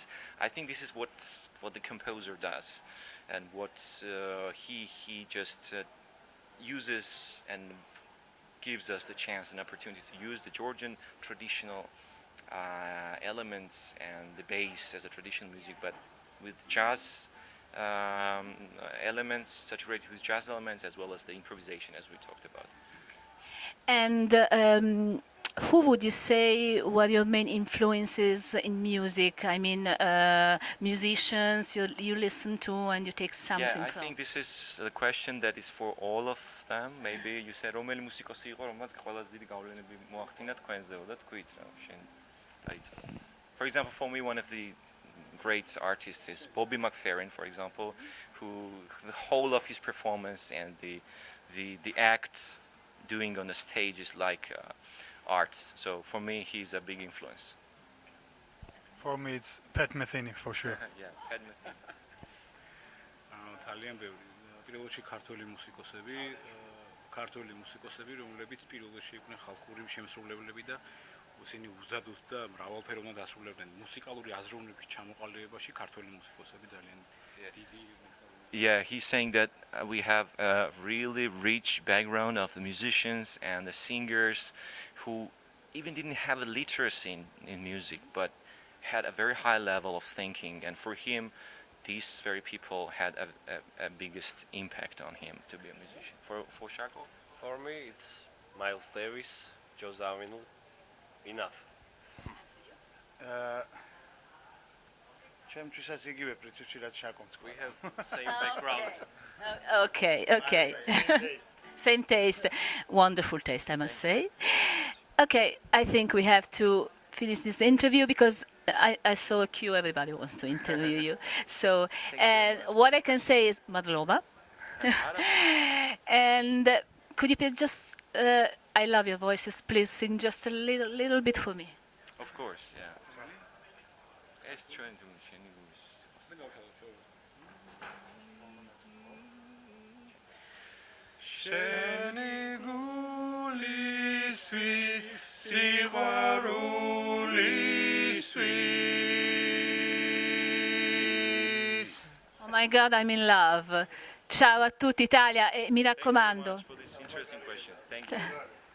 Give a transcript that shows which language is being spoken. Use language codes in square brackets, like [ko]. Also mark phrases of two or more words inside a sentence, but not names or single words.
[en] I think this is what the composer does, and what he just uses and gives us the chance and opportunity to use the Georgian traditional elements and the bass as a traditional music, but with jazz elements, saturated with jazz elements, as well as the improvisation, as we talked about. And who would you say were your main influences in music? I mean, musicians you listen to and you take something Yeah, I from. think this is a question that is for all of them. Maybe you said [ka] რომელი მუსიკოსი იყო, რომელსაც ყველაზე დიდი გავლენები მოახდინა თქვენზეო და თქვით რა შენ დაიწყე. [en] For example, for me, one of the great artists is Bobby McFerrin, for example, who the whole of his performance and the acts doing on the stage is like arts. So for me, he's a big influence. For me, it's Pat Metheny for sure. Yeah, Pat Metheny. [ka] ძალიან ბევრი. პირველ რიგში ქართველი მუსიკოსები, რომლებიც პირველ რიგში იყვნენ ხალხური შემსრულებლები და ისინი უზადოდ და მრავალფეროვნად ასრულებდნენ მუსიკალური აზროვნების ჩამოყალიბებაში ქართველი მუსიკოსები ძალიან დიდი. [en] Yeah, he's saying that we have a really rich background of the musicians and the singers who even didn't have a literacy in music, but had a very high level of thinking. And for him, these very people had a biggest impact on him to be a musician. For Shako? For me, it's Miles Davis, Joe Zawinul. Enough. [ka] ჩემთვისაც იგივე პრინციპში რაც შაკომ თქვა. [en] We have same background. Okay. Same taste. Wonderful taste, I must say. Okay, I think we have to finish this interview because I saw a queue. Everybody wants to interview you. So, what I can say is Madlova. And could you please just, I love your voices, please sing just a little bit for me. Of course, yeah. It's trying to [ka] შენი გულისთვის სიყვარულისთვის. [en] Oh my God, I'm in love. [it] Ciao a tutti Italia e mi raccomando. [en] for these interesting questions. Thank you.